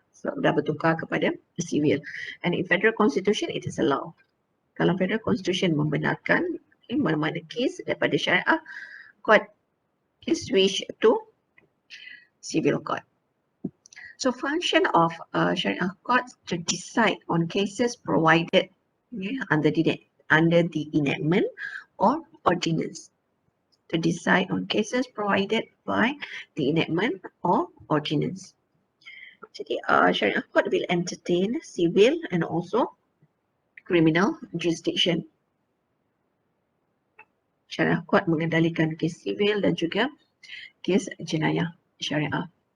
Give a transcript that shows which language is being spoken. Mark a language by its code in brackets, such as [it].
[ms] So dah bertukar kepada civil. [en] And in Federal Constitution, it is allowed. [ms] Kalau Federal Constitution membenarkan mana-mana kes daripada Syariah Court [en] is switched to Civil Court. So function of Syariah Court to decide on cases provided under the enactment or ordinance. To decide on cases provided by the enactment or ordinance. Jadi Syariah Court will entertain civil and also criminal jurisdiction. [ms] Syariah Court mengendalikan kes sivil dan juga kes jenayah syariah.